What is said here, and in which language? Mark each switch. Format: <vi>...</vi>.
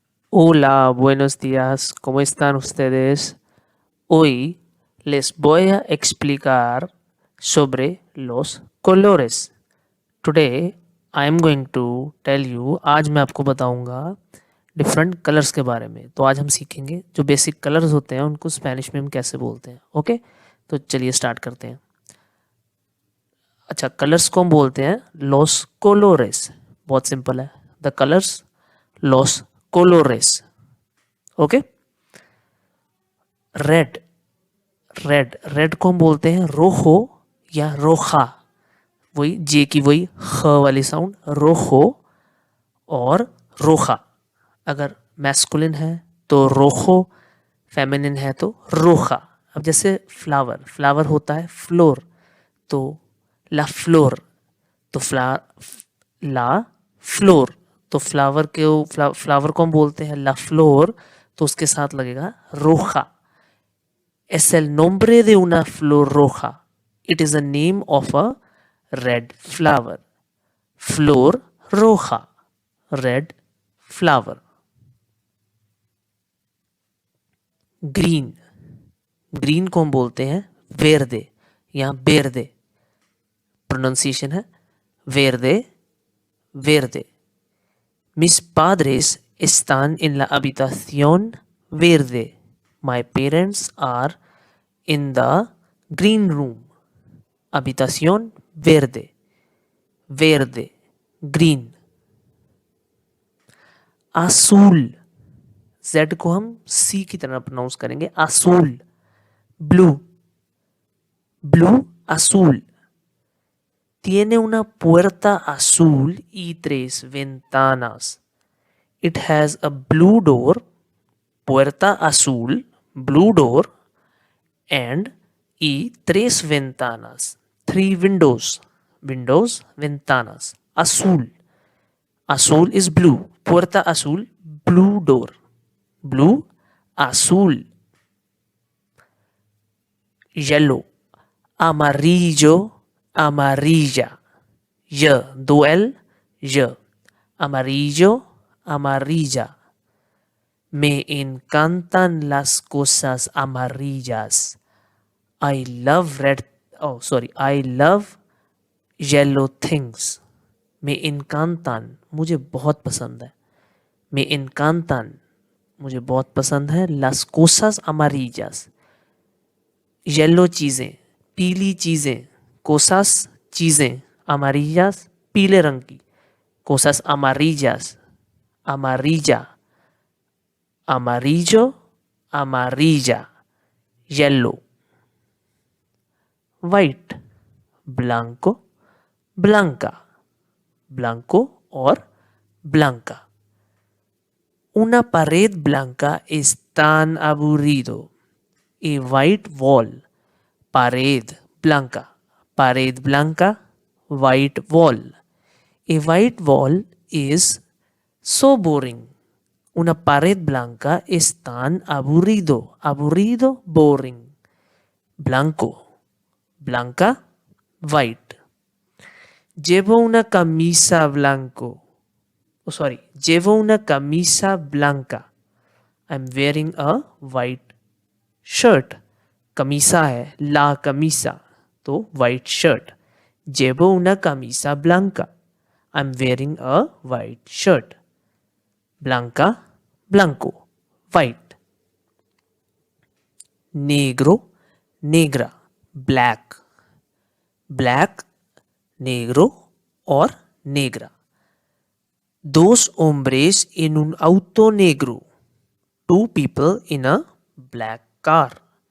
<es>Hola, buenos días, ¿cómo están ustedes? Hoy les voy a explicar sobre los colores.</es> <en>Today I am going to tell you,</en> <hi>आज मैं आपको बताऊंगा different colours के बारे में। तो आज हम सीखेंगे जो बेसिक कलर्स होते हैं उनको स्पेनिश में हम कैसे बोलते हैं। ओके, तो चलिए स्टार्ट करते हैं। अच्छा, कलर्स को हम बोलते हैं लॉस कोलोरेस। बहुत सिंपल है, the colours loss कोलोरेस। Okay, red red red को हम बोलते हैं रोहो या रोखा। वही जे की वही ख वाली साउंड, रोहो और रोखा। अगर मैस्कुलिन है तो रोखो, फेमिनिन है तो रोखा। अब जैसे फ्लावर फ्लावर होता है फ्लोर, तो ला फ्लोर, तो ला फ्लोर, तो फ्लावर को हम बोलते हैं ला फ्लोर, तो उसके साथ लगेगा रोखा।</hi> <es>Es el nombre de una flor roja.</es> <en>It is the name of a red flower.</en> <es>Flor roja.</es> <en>Red flower.</en> <hi>Green green को हम बोलते हैं वेरदे या बेरदे। प्रोनाउंसिएशन है वेरदे वेरदे।</hi> <es>Mis padres están en la habitación verde.</es> <en>My parents are in the green room.</en> <es>Habitación verde. Verde.</es> <en>Green.</en> <es>Azul.</es> <hi>Z को हम C की तरह प्रोनाउंस करेंगे azul.</hi> <en>Blue. Blue. Azul.</en> <es>Tiene una puerta azul y 3 ventanas.</es> <en>It has a blue door,</en> <es>puerta azul,</es> <en>blue door, and</en> <es>y 3 ventanas,</es> <en>3 windows, windows, ventanas. Azul. Azul is blue.</en> <es>Puerta azul,</es> <en>blue door. Blue,</en> <es>azul.</es> <en>Yellow.</en> <es>Amarillo, amarilla. Y, duel, y. Amarillo, amarilla. Me encantan las cosas amarillas.</es> <en>I love I love yellow things.</en> <es>Me encantan,</es> <hi>मुझे बहुत पसंद है। Me encantan, मुझे बहुत पसंद है।</hi> <es>Las cosas amarillas,</es> <hi>yellow चीज़ें, पीली चीज़ें। Cosas, चीज़ें। Amarillas, पीले रंग की।</hi> <es>Cosas amarillas, amarilla. Amarillo, amarilla.</es> <en>Yellow. White.</en> <es>Blanco, blanca. Blanco और blanca. Una pared blanca es tan aburrido.</es> <en>A white wall.</en> <es>Pared blanca. Pared blanca.</es> <en>White wall. A white wall is so boring.</en> <es>Una pared blanca es tan aburrido. Aburrido,</es> <en>boring.</en> <es>Blanco. Blanca, white. Llevo una camisa blanco.</es> <en>Oh, sorry.</en> <es>Llevo una camisa blanca.</es> <en>I'm wearing a white shirt.</en> <hi>Camisa है,</hi> <es>la camisa,</es> <hi>तो</hi> <en>white shirt.</en> <es>Llevo una camisa blanca.</es> <en>I'm wearing a white shirt.</en> <es>Blanca, blanco, white. Negro, negra,</es> <en>black.</en> <es>Black, negro और negra. Dos hombres en un auto negro.</es> <en>Two people in a black car.</en>